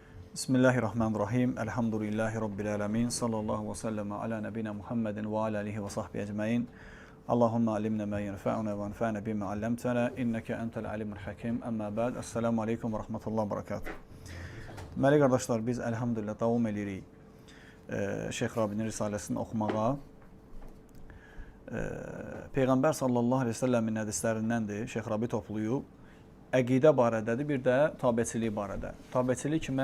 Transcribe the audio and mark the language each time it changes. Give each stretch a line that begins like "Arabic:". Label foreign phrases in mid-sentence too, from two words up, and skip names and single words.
Arabic: بسم الله الرحمن الرحيم. الحمد لله رب العالمين. صلى الله وسلم على نبينا محمد وعلى آله وصحبه أجمعين. اللهم علمنا ما ينفعنا وانفعنا بما علمتنا. إنك أنت العليم الحكيم. أما بعد. السلام عليكم ورحمة الله وبركاته.
Azerbaijani: Deməli, qardaşlar, biz elhamdülillah davam edirik Şeyx Rabinin risaləsini oxumağa. Peyğəmbər
Arabic: صلى الله عليه وسلم
Azerbaijani: hədislərindəndir. Şeyx Rabi topluyub. Əqidə barədədir, bir də tabiçilik barədə. Tabiçilik kimə?